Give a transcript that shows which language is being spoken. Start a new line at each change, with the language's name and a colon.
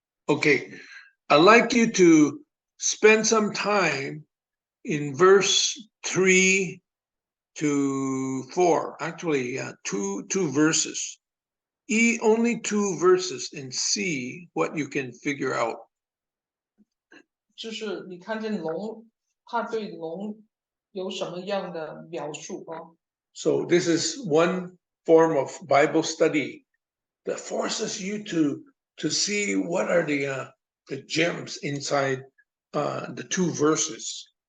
English: Okay, I'd like you to spend some time in verse 3 to 4. Actually, two verses. Only 2 verses, and see what you can figure out.
Chinese: 就是你看见龙，他对龙有什么样的描述啊？
English: So this is one form of Bible study that forces you to to see what are the gems inside the two verses.